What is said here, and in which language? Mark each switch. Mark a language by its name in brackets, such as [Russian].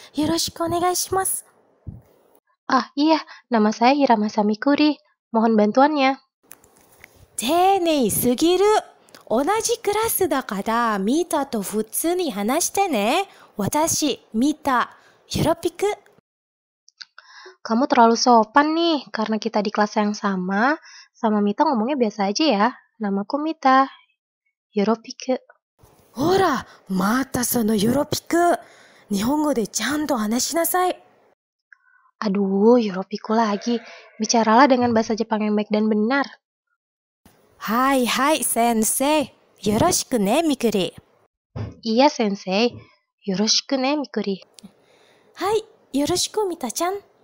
[Japanese] よろしくお願いします。 [Indonesian] Iya, nama saya Hiramasa Mikuri. Mohon bantuannya. [Japanese] 丁寧すぎる。同じクラスだからミタと普通に話してね。私、ミタ、 Yoropiku. [Indonesian] Kamu terlalu sopan nih, karena kita di kelas yang sama Mita ngomongnya biasa aja ya. Namaku Mita. [Japanese] Yoropiku. ほら、またそのよろぴく。日本語でちゃんと話しなさい。 [Indonesian] Aduh, Yoropiku lagi. Bicaralah dengan bahasa Jepang yang baik dan benar. [Japanese] Hai, sensei. Yoroshiku ne, Mikuri. [Indonesian] Iya, [Japanese] sensei. Yoroshiku ne, Mikuri. Hai, yoroshiku, Mita-chan.